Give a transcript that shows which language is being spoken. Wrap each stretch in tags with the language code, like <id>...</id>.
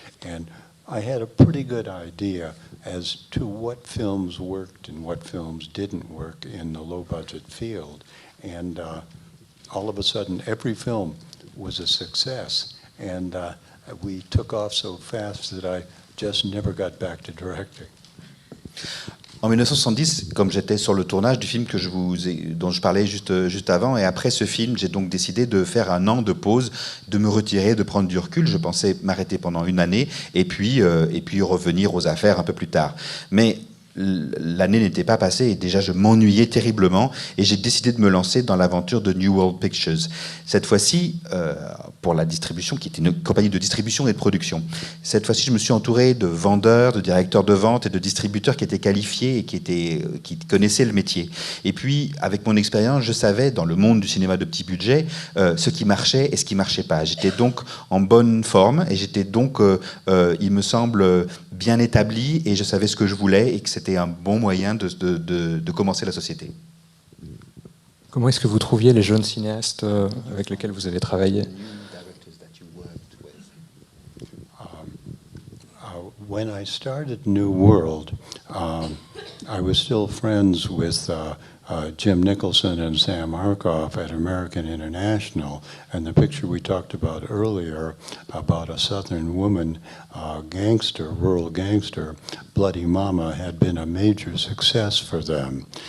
<en>And I had a pretty good idea as to what films worked and what films didn't work in the low-budget field. And all of a sudden, every film was a success. And we took off so fast that I just never got back to directing.</en> <fr>En 1970, comme j'étais sur le tournage du film dont je parlais juste avant, et après ce film, j'ai donc décidé de faire un an de pause, de me retirer, de prendre du recul. Je pensais m'arrêter pendant une année et puis revenir aux affaires un peu plus tard. Mais l'année n'était pas passée et déjà je m'ennuyais terriblement et j'ai décidé de me lancer dans l'aventure de New World Pictures. Cette fois-ci, pour la distribution, qui était une compagnie de distribution et de production. Cette fois-ci, je me suis entouré de vendeurs, de directeurs de vente et de distributeurs qui étaient qualifiés et qui connaissaient le métier. Et puis, avec mon expérience, je savais, dans le monde du cinéma de petit budget, ce qui marchait et ce qui marchait pas. J'étais donc en bonne forme et j'étais donc, il me semble, bien établi et je savais ce que je voulais et que c'était un bon moyen de commencer la société. Comment est-ce que vous trouviez les jeunes cinéastes avec lesquels vous avez travaillé?</fr> <en>When I started New World, I was still friends with Jim Nicholson and Sam Arkoff at American International, and the picture we talked about earlier about a Southern woman, gangster, rural gangster, Bloody Mama, had been a major success for them.</en>